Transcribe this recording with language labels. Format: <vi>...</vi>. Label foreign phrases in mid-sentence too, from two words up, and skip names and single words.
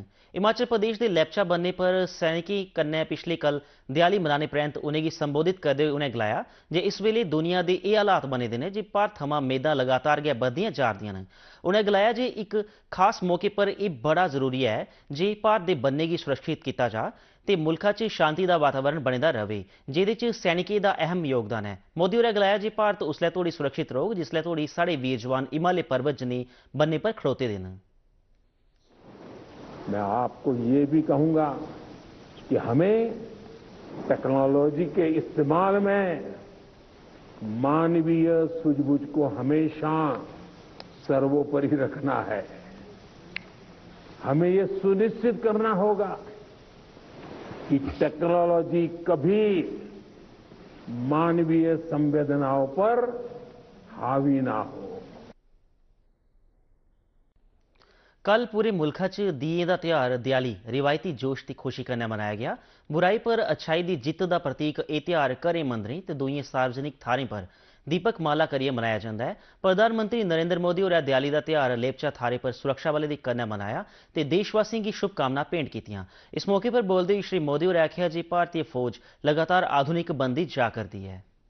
<doi>हिमाचल प्रदेश के लैपचा बन्ने पर सैनिकें कन्नै पिछले कल दियाली मनाने परैंत उनेंगी संबोधित करदे होई उनें गलाया जे इस वेले दुनिया के ये हालात बने दे न जे भारत थमां मेदां लगातार गै बधदियां जा'रदियां न। उनें गलाया जे एक खास मौके पर यह बड़ा जरूरी है जे भारत के बन्ने की सुरक्षित किया जा ते मुल्खा च शांति का वातावरण बने दा रवे जेह्दे च सैनिकें का अहम योगदान है। मोदी होरें गलाया जे भारत उसलै तोड़ी सुरक्षित रौह्ग जिसलै तोड़ी साढ़े वीर जवान हिमालय पर्वत जनेही बन्ने पर खड़ोते दे न।</doi> <hi>मैं आपको ये भी कहूंगा कि हमें टेक्नोलॉजी के इस्तेमाल में मानवीय सूझबूझ को हमेशा सर्वोपरि रखना है। हमें ये सुनिश्चित करना होगा कि टेक्नोलॉजी कभी मानवीय संवेदनाओं पर हावी ना हो।</hi> <doi>कल पूरे मुल्खा च दिए का त्यौहार दियाली रिवायती जोश की खुशी कन्नै मनाया गया। बुराई पर अच्छाई की जित्त का प्रतीक यह त्यौहार घरें मंदिरें ते दूइयें सार्वजनिक थारें पर दीपक माला करियै मनाया जाता है। प्रधानमंत्री नरेंद्र मोदी होरें दियाली का त्यौहार लेपचा थारे पर सुरक्षा बलें दी कन्नै मनाया ते देशवासियों की शुभकामना भेंट कीतियां। इस मौके पर</doi> <hi>बोलते हुए</hi> <doi>श्री मोदी होरें आखेआ जे भारतीय फौज लगातार आधुनिक बनदी जा करदी है।</doi>